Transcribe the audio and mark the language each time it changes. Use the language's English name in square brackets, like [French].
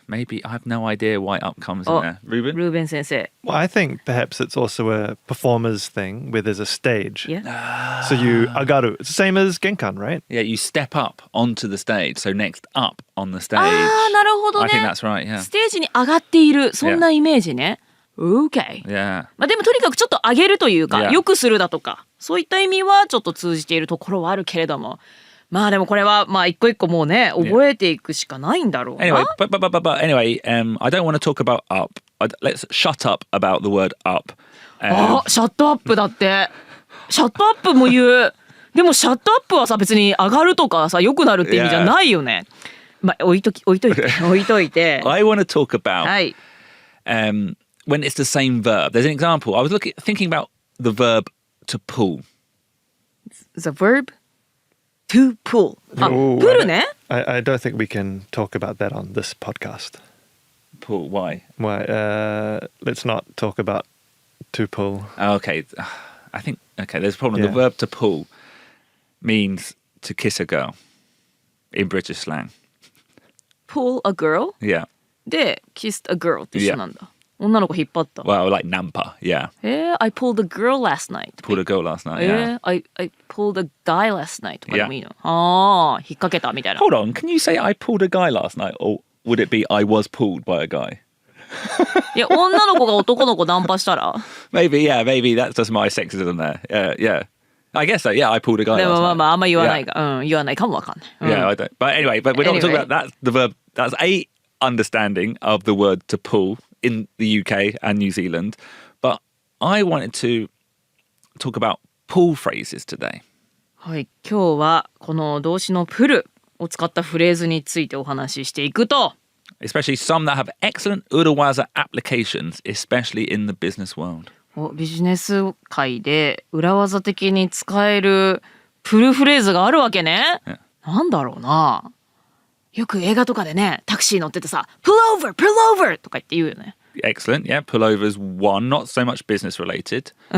[English] Maybe I have no idea why up comes in there. Ruben? [Japanese] Ruben 先生。 [English] Well, I think perhaps it's also a performer's thing where there's a stage. Yeah. So you agaru. It's the same as genkan, right? Yeah, you step up onto the stage. So next up on the stage. [Japanese] ああ、なるほどね。 [English] I think that's right, yeah. [Japanese] ステージに上がっている、そんなイメージね。 [English] Okay. Yeah. [Japanese] まあでもとにかくちょっと上げるというか、 [English] Yeah. [Japanese] 良くするだとか、そういった意味はちょっと通じているところはあるけれども、まあでもこれはまあ一個一個もうね、覚えていくしかないんだろうな。 [English] Anyway, but anyway, I don't want to talk about up. Let's shut up about the word up. [Japanese] あ、シャットアップだって。シャットアップも言う。でもシャットアップはさ、別に上がるとかさ、良くなるって意味じゃないよね。まあ置いといて。 [English] I want to talk about [Japanese] はい。 [English] when it's the same verb. There's an example. I was thinking about the verb to pull. The verb to pull. あ、 Ooh, プルね。 I don't think we can talk about that on this podcast. Pull, why? Why? Let's not talk about to pull. Okay, I think, there's a problem. Yeah. The verb to pull means to kiss a girl in British slang. Pull a girl? Yeah. [Japanese] で、 [English] kissed a girl [Japanese] って一緒なんだ。女の子引っ張った。 [English] Well, like nampa, yeah. I pulled a girl last night. Pulled a girl last night, yeah. I pulled a guy last night [Japanese] とかでもいいの。ああ、引っ掛けたみたいな。 [English] Hold on, can you say I pulled a guy last night? Or would it be I was pulled by a guy? [Japanese] いや、女の子が男の子ナンパしたら [English] Maybe that's just my sexism there. Yeah. I guess so. Yeah, I pulled a guy [Japanese] でも [English] last [Japanese] まあ [English] night. [Japanese] まああんま言わないが、言わないかもわかんない。 [English] Yeah, I don't. But anyway, we're not talking Anyway. about that. The verb. That's a understanding of the word to pull in the UK and New Zealand. But I wanted to talk about pull phrases today. [Japanese] はい、今日はこの動詞のプルを使ったフレーズについてお話ししていくと、 [English] Especially some that have excellent urawaza applications, especially in the business world. [Japanese] ビジネス界で裏技的に使えるプルフレーズがあるわけね。なんだろうな。よく映画とかでね、タクシー乗っててさ、 [English] pull over, pull over [Japanese] とか言って言うよね。 [English] Excellent. Yeah, pullovers one, not so much business related.